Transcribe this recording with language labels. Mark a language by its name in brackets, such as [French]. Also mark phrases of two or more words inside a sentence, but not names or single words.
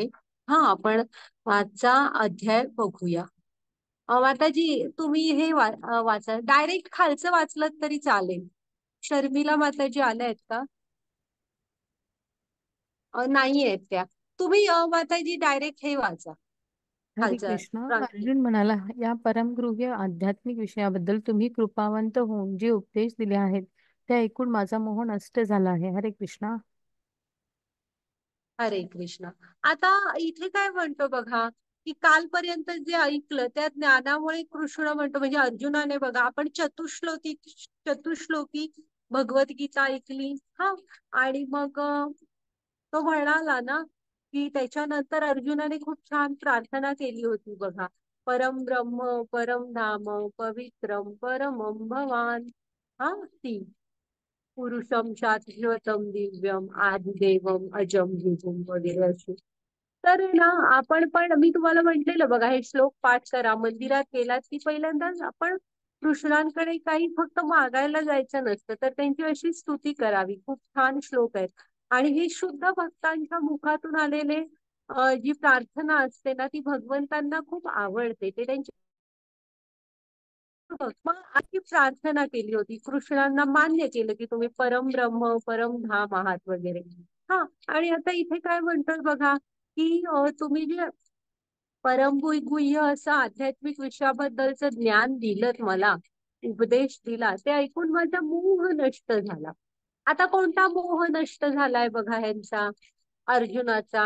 [Marathi] हा, आपण आजचा अध्याय बघूया. माताजी, तुम्ही हे वाचा, डायरेक्ट खालचं वाचलं तरी चालेल. शर्मिला माताजी आल्या आहेत का? नाही आहेत त्या. तुम्ही माताजी डायरेक्ट हे वाचा, हरे खालचं कृष्ण. ट्रान्सलेट. अर्जुन म्हणाला, या परमगृह्य आध्यात्मिक विषयाबद्दल तुम्ही कृपावंत होऊन जे उपदेश दिले आहेत ते ऐकून माझा मोह नष्ट झाला आहे. हरे कृष्ण. हरे कृष्ण. आता इथे काय म्हणतो बघा, की कालपर्यंत जे ऐकलं त्या ज्ञानामुळे कृष्ण म्हणतो, म्हणजे अर्जुनाने बघा, आपण चतुश्लोकी भगवद्गीता ऐकली. हा, आणि मग तो म्हणाला ना, की त्याच्यानंतर अर्जुनाने खूप छान प्रार्थना केली होती बघा. [Sanskrit] परम ब्रह्म परम धाम पवित्रम परमम भवान. [Marathi] हा, ती [Sanskrit] पुरुषम शाश्वतम दिव्यम आदिदेवम अजम विभुम [Marathi] वगैरे अशी. तर ना, आपण पण, मी तुम्हाला म्हटलेलं बघा, हे श्लोक पाठ करा. मंदिरात गेलात की पहिल्यांदाच आपण कृष्णांकडे काही फक्त मागायला जायचं नसतं, तर त्यांची अशी स्तुती करावी. खूप छान श्लोक आहेत. आणि हे शुद्ध भक्तांच्या मुखातून आलेले जी प्रार्थना असते ना, ती भगवंतांना खूप आवडते. ते त्यांची मग अशी प्रार्थना केली होती, कृष्णांना मान्य केलं की तुम्ही [Sanskrit] परम ब्रह्म परम धाम [Marathi] आहात वगैरे. हा, आणि आता इथे काय म्हणतात बघा, की तुम्ही जे [Sanskrit] परमगुह्य [Marathi] असं आध्यात्मिक विषयाबद्दलचं ज्ञान दिलं मला, उपदेश दिला, ते ऐकून माझा मोह नष्ट झाला. आता कोणता मोह नष्ट झालाय बघा ह्यांचा, अर्जुनाचा?